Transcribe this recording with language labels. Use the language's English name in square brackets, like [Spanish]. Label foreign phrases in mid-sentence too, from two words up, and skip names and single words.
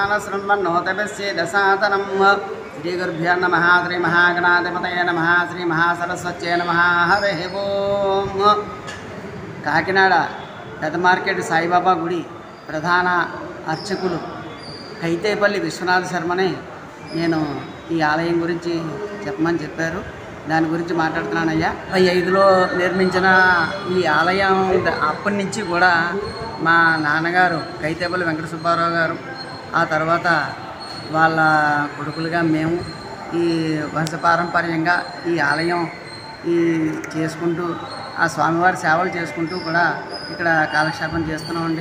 [Sanskrit] आनशृण्वन्नोतभिस्येदसादनं श्रीगुरुभ्यो नमः श्रीमहागणाधिपतये नमः श्रीमहासरस्वत्यै नमः हरिः ओं. [Telugu] కాకినాడ పెద్ద మార్కెట్ సాయిబాబా గుడి ప్రధాన అర్చకులు కైతేపల్లి విశ్వనాథ శర్మని నేను ఈ ఆలయం గురించి చెప్పమని చెప్పారు. దాని గురించి మాట్లాడుతున్నానయ్యా. 1905లో నిర్మించిన ఈ ఆలయం అప్పటి నుంచి కూడా మా నాన్నగారు కైతేపల్లి వెంకట సుబ్బారావు గారు, ఆ తర్వాత వాళ్ళ కొడుకులుగా మేము ఈ వంశపారంపర్యంగా ఈ ఆలయం చేసుకుంటూ ఆ స్వామివారి సేవలు చేసుకుంటూ కూడా ఇక్కడ కాలక్షేపం చేస్తున్నామండి.